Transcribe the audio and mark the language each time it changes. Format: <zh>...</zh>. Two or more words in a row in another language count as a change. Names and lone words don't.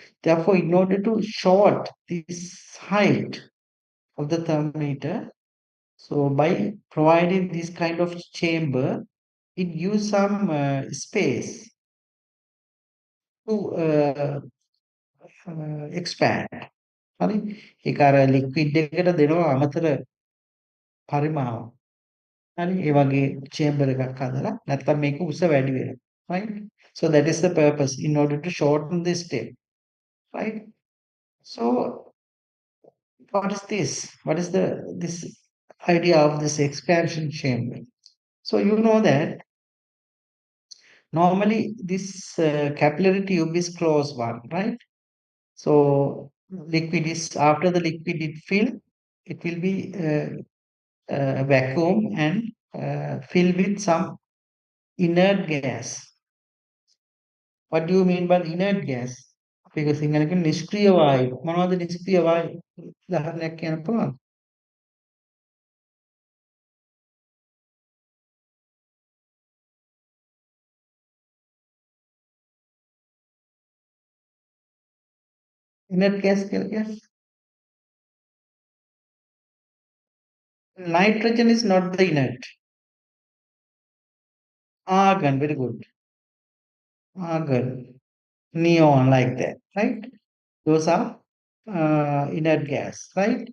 <en>Therefore, in order to short this height of the thermometer, so by providing this kind of chamber, it gives some space to expand.</en> <si>හරි ඒක අර ලික්විඩ් එකකට දෙනවා අමතර පරිමාව. හරි ඒ වගේ චේම්බර් එකක් හදලා නැත්නම් මේක උස වැඩි වෙනවා.</si> <en>Right? So that is the purpose in order to shorten this step. Right? So what is this? What is the this idea of this expansion chamber? So you know that normally this capillary tube is closed one, right? So liquid is after the liquid it fill, it will be vacuum and filled with some inert gas. What do you mean by inert gas?</en> <si>Because සිංහලක නිෂ්ක්‍රීය වායු. මොනවද නිෂ්ක්‍රීය වායු? උදාහරණයක් කියන්න පුළුවන්.</si> <en>Inert gas</en> <si>කියලා කියන්නේ.</si> <en>Nitrogen is not the inert. Argon, very good. Argon, neon, like that, right? Those are inert gas, right?</en>